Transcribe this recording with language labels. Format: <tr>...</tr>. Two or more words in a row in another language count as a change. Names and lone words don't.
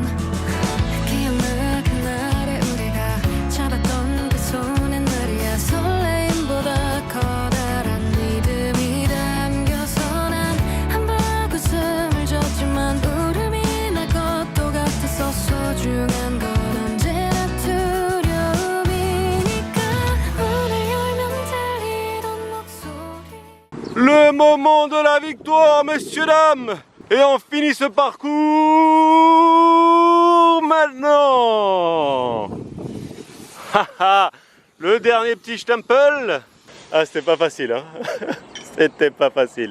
<ko>기억나 그날에 우리가 잡았던 그 손엔 말이야 설레임보다 커다란 믿음이 담겨서 난 웃음을 줬지만 울음이 날 것도 같아서 소중한 건 언제나 두려움이니까 문을 열면 들리던 목소리</ko> <fr>Le moment de la victoire, messieurs, dames. Et on finit ce parcours maintenant. Le dernier petit stempel. Ah, c'était pas facile, hein. C'était pas facile.</fr>